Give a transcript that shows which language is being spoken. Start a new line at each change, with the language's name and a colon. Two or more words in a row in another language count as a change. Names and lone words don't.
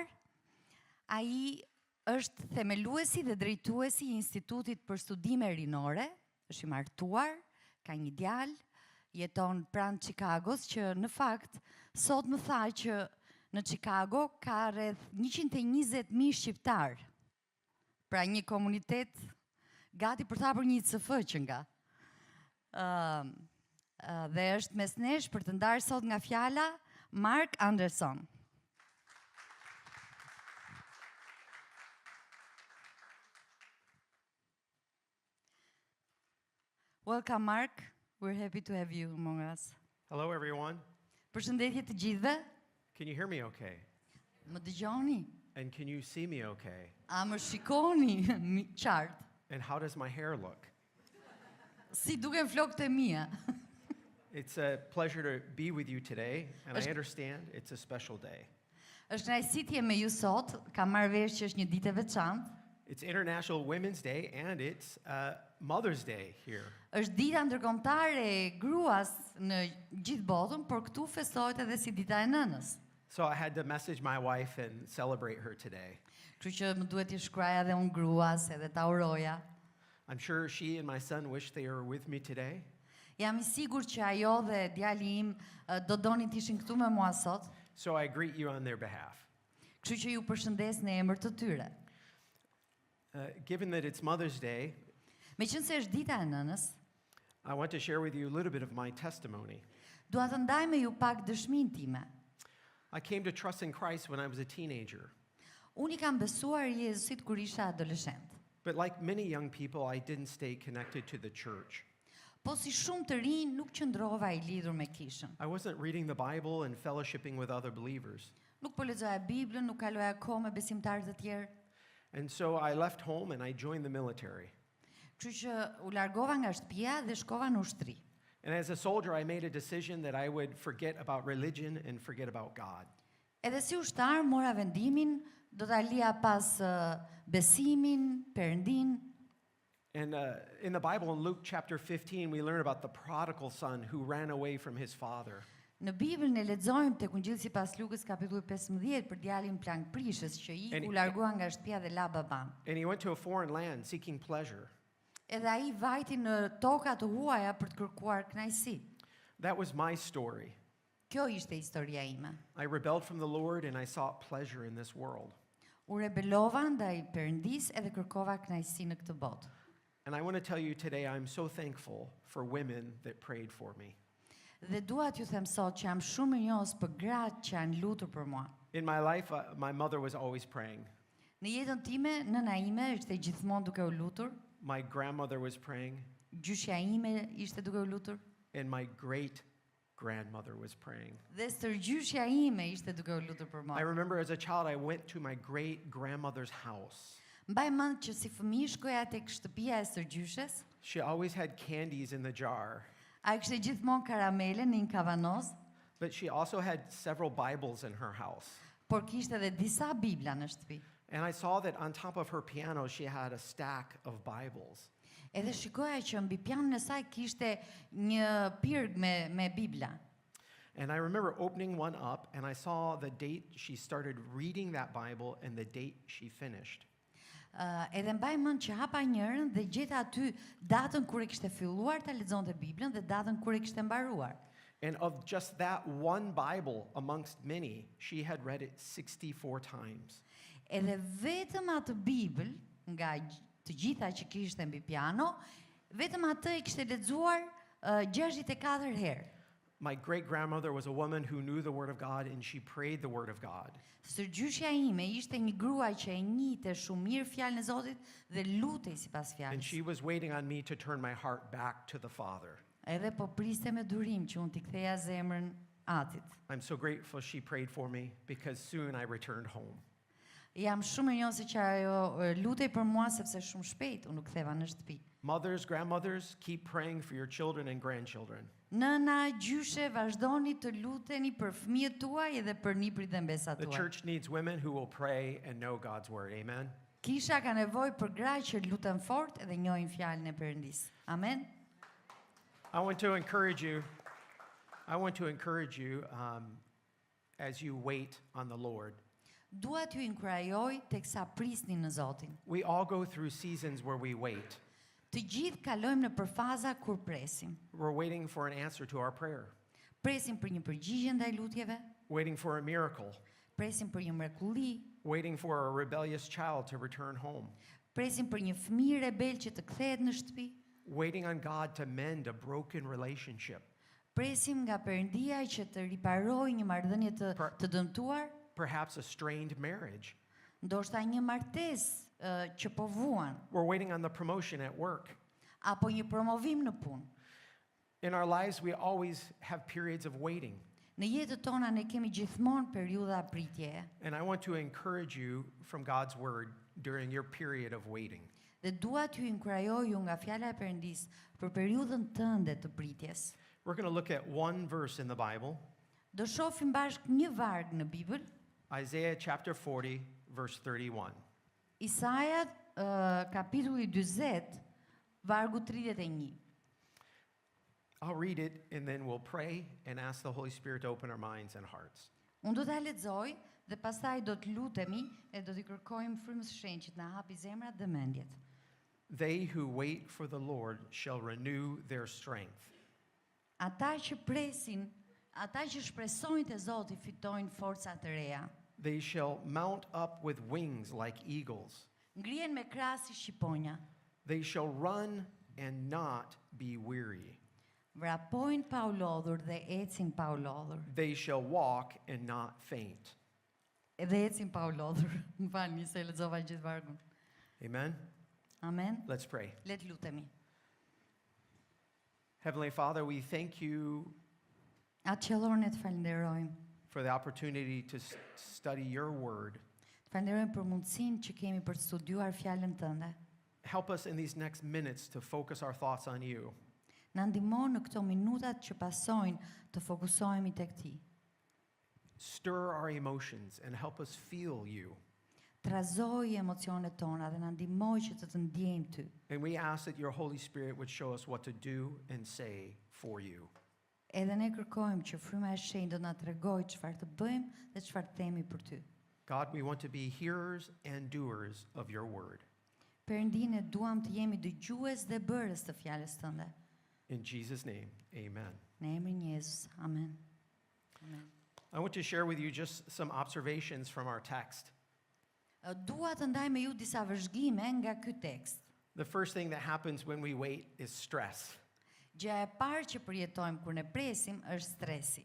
Albanian: Ai është themeluesi dhe drejtuesi i Institutit për Studime Rinore, është i martuar, ka një djalë, jeton pranë Chicagos, që në fakt sot më tha që në Chicago ka rreth 120.000 shqiptar. Pra një komunitet gati për ta për një ICF që nga. Dhe është mes nesh për të ndarë sot nga fjala Mark Anderson.
English: Welcome, Mark. We're happy to have you among us. Hello, everyone.
Albanian: Përshëndetje të gjithëve.
English: Can you hear me okay?
Albanian: Më dëgjoni?
English: And can you see me okay?
Albanian: A më shikoni qartë?
English: And how does my hair look?
Albanian: Si duken flokët e mia?
English: It's a pleasure to be with you today, and I understand it's a special day.
Albanian: Është kënaqësi të jem me ju sot, kam marrë vesh që është një ditë e veçantë.
English: It's International Women's Day, and it's Mother's Day here.
Albanian: Është dita ndërkombëtare e gruas në gjithë botën, por këtu festohet edhe si dita e nënës.
English: So I had to message my wife and celebrate her today.
Albanian: Kështu që më duhet t'i shkruaja edhe unë gruas, edhe ta uroja.
English: I'm sure she and my son wish they were with me today.
Albanian: Jam I sigurt që ajo dhe djali im do donin të ishin këtu me mua sot.
English: So I greet you on their behalf.
Albanian: Kështu që ju përshëndes në emër të tyre.
English: Given that it's Mother's Day,
Albanian: Meqense është dita e nënës,
English: I want to share with you a little bit of my testimony.
Albanian: dua të ndaj me ju pak dëshminë time.
English: I came to trust in Christ when I was a teenager.
Albanian: Unë I kam besuar Jezusit kur isha adoleshent.
English: But like many young people, I didn't stay connected to the church.
Albanian: Po si shumë të rinj nuk qëndrova I lidhur me kishën.
English: I wasn't reading the Bible and fellowshipping with other believers.
Albanian: Nuk po lexoja Biblën, nuk kaloja kohë me besimtarë të tjerë.
English: And so I left home and I joined the military.
Albanian: Kështu që u largova nga shtëpia dhe shkova në ushtri.
English: And as a soldier, I made a decision that I would forget about religion and forget about God.
Albanian: Edhe si ushtar mora vendimin do ta lija pas besimin, Perëndin.
English: And in the Bible, in Luke chapter 15, we learn about the prodigal son who ran away from his father.
Albanian: Në Bibël ne lexojmë tek Ungjilli sipas Lukës kapitulli 15 për djalin plankprishës që u largua nga shtëpia dhe la baban.
English: And he went to a foreign land seeking pleasure.
Albanian: Edhe ai vajti në toka të huaja për të kërkuar kënaqësi.
English: That was my story.
Albanian: Kjo ishte historia ime.
English: I rebelled from the Lord and I sought pleasure in this world.
Albanian: U rebelova ndaj Perëndis edhe kërkova kënaqësi në këtë botë.
English: And I want to tell you today, I'm so thankful for women that prayed for me.
Albanian: Dhe dua t'ju them sot që jam shumë e njohës për gratë që janë lutur për mua.
English: In my life, my mother was always praying.
Albanian: Në jetën time, nëna ime ishte gjithmonë duke u lutur,
English: My grandmother was praying,
Albanian: gjyshja ime ishte duke u lutur,
English: and my great-grandmother was praying.
Albanian: dhe stërgjyshja ime ishte duke u lutur për
English: I
Albanian: mua.
English: remember as a child, I went to my great-grandmother's house.
Albanian: Mbaj mend që si fëmijë shkoja tek shtëpia e stërgjyshes,
English: She always had candies in the jar,
Albanian: ai kishte gjithmonë karamele në një kavanoz,
English: but she also had several Bibles in her house.
Albanian: por kishte edhe disa Bibla në shtëpi.
English: And I saw that on top of her piano, she had a stack of Bibles.
Albanian: Edhe shikoja që mbi pianon e saj kishte një pirg me Bibla.
English: And I remember opening one up, and I saw the date she started reading that Bible and the date she finished.
Albanian: Edhe mbaj mend që hapa njërin dhe gjeta aty datën kur e kishte filluar ta lexonte Biblën dhe datën kur e kishte mbaruar.
English: And of just that one Bible amongst many, she had read it 64 times.
Albanian: Edhe vetëm atë Bibël nga të gjitha që kishte mbi piano, vetëm atë e kishte lexuar 64 herë.
English: My great-grandmother was a woman who knew the Word of God, and she prayed the Word of God.
Albanian: Stërgjyshja ime ishte një grua që e njihte shumë mirë fjalën e Zotit dhe lutej sipas
English: And
Albanian: fjalës.
English: she was waiting on me to turn my heart back to the Father.
Albanian: Edhe po priste me durim që unë t'i ktheja zemrën Atit.
English: I'm so grateful she prayed for me because soon I returned home.
Albanian: Jam shumë e njohur që ajo lutej për mua sepse shumë shpejt unë u ktheva në shtëpi.
English: Mothers, grandmothers, keep praying for your children and grandchildren.
Albanian: Nëna, gjyshe, vazhdoni të luteni për fëmijët tuaj edhe për niprit dhe mbesat
English: The
Albanian: tuaj.
English: church needs women who will pray and know God's word. Amen.
Albanian: Kisha ka nevojë për gra që luten fort edhe njohin fjalën e Perëndis. Amen.
English: I want to encourage you. As you wait on the Lord.
Albanian: Dua t'ju inkurajoj teksa prisni në Zotin.
English: We all go through seasons where we wait.
Albanian: Të gjithë kalojmë në përfaza kur presim.
English: We're waiting for an answer to our prayer,
Albanian: Presim për një përgjigje ndaj lutjeve,
English: waiting for a miracle,
Albanian: presim për një mrekulli,
English: waiting for a rebellious child to return home,
Albanian: presim për një fëmijë rebel që të kthehet në shtëpi,
English: waiting on God to mend a broken relationship,
Albanian: presim nga Perëndia që të riparojë një marrëdhënie të dëmtuar,
English: perhaps a strained marriage.
Albanian: ndoshta një martesë që po vuan,
English: We're waiting on the promotion at work.
Albanian: apo një promovim në punë.
English: In our lives, we always have periods of waiting.
Albanian: Në jetën tona ne kemi gjithmonë periudha pritjeje.
English: And I want to encourage you from God's word during your period of waiting.
Albanian: Dhe dua t'ju inkurajoj ju nga fjala e Perëndis për periudhën tënde të pritjes.
English: We're going to look at one verse in the Bible,
Albanian: Do shohim bashkë një varg në Bibël,
English: Isaiah chapter 40, verse 31.
Albanian: Isaia kapitulli 40, vargu 31.
English: I'll read it and then we'll pray and ask the Holy Spirit to open our minds and hearts.
Albanian: Unë do ta lexoj dhe pastaj do të lutemi e do t'i kërkojmë frymës së Shenjtë na hapi zemrat dhe mendjet.
English: They who wait for the Lord shall renew their strength.
Albanian: Ata që presin, ata që shpresojnë te Zoti fitojnë forca të reja.
English: They shall mount up with wings like eagles.
Albanian: Ngrihen me krah si shqiponja.
English: They shall run and not be weary.
Albanian: Vrapojnë pa u lodhur dhe ecin pa u lodhur.
English: They shall walk and not faint.
Albanian: Edhe ecin pa u lodhur. M'falni se lexova gjithë vargun. Amen. Amen.
English: Let's pray.
Albanian: Le të lutemi.
English: Heavenly Father, we thank you
Albanian: Atë qellor ne të falenderojmë.
English: for the opportunity to study your word.
Albanian: Të falenderojmë për mundësinë që kemi për të studiuar fjalën tënde.
English: Help us in these next minutes to focus our thoughts on you.
Albanian: Na ndihmon në këto minutat që pasojnë të fokusohemi tek ti.
English: Stir our emotions and help us feel you.
Albanian: Trazoj emocionet tona dhe na ndihmoj që të ndjejmë ty.
English: And we ask that your Holy Spirit would show us what to do and say for you.
Albanian: Edhe ne kërkojmë që fryma e shenjtë do na tregojë çfarë të bëjmë dhe çfarë të themi për ty.
English: God, we want to be hearers and doers of your word.
Albanian: Perëndinë duam të jemi dëgjues dhe bërës të fjalës tënde.
English: In Jesus' name, amen.
Albanian: Në emrin e Jezus. Amen. Amen.
English: I want to share with you just some observations from our text.
Albanian: Dua të ndaj me ju disa vëzhgime nga ky tekst.
English: The first thing that happens when we wait is stress.
Albanian: Gjëja e parë që përjetojmë kur ne presim është stresi.